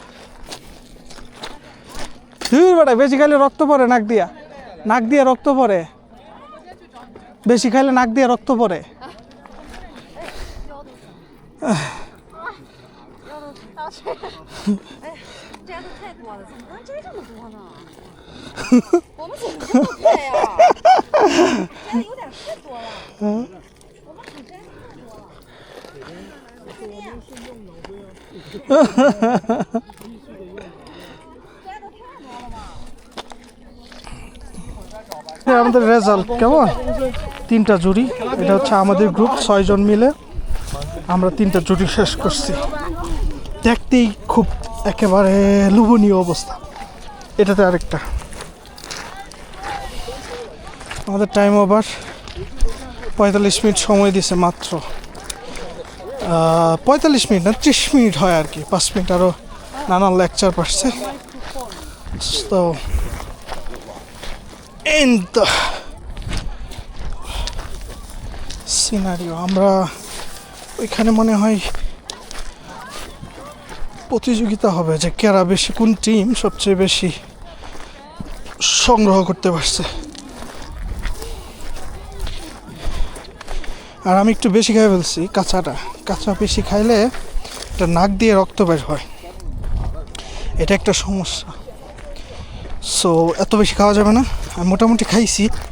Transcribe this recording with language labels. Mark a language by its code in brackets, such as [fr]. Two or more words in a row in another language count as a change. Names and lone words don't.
[bn] বেটা বেশি খাইলে রক্ত পড়ে নাক দিয়ে রক্ত পড়ে বেশি খাইলে নাক দিয়ে রক্ত পড়ে [zh] 摘的太多了，怎么能摘这么多呢？我们怎么这么快呀？摘的有点太多了。我们可摘的太多了。 [bn] আমাদের রেজাল্ট কেমন 3টা জুড়ি এটা হচ্ছে আমাদের গ্রুপ 6 জন মিলে আমরা 3টা জুড়ি শেষ করছি দেখতেই খুব একেবারে লোভনীয় অবস্থা এটাতে আরেকটা আমাদের [en] time over [bn] 45 মিনিট সময় দিয়েছে মাত্র 45 মিনিট না 30 মিনিট হয় আর কি 5 মিনিট আরও নানান লেকচার পাচ্ছে তো [en] in the scenario [bn] আমরা ওইখানে মনে হয় প্রতিযোগিতা হবে যে কারা বেশি কোন টিম সবচেয়ে বেশি সংগ্রহ করতে পারছে আর আমি একটু বেশি খাই ফেলছি কাঁচা বেশি খাইলে এটা নাক দিয়ে রক্ত বের হয় এটা একটা সমস্যা সো এত বেশি খাওয়া যাবে না আমি মোটামুটি খাইছি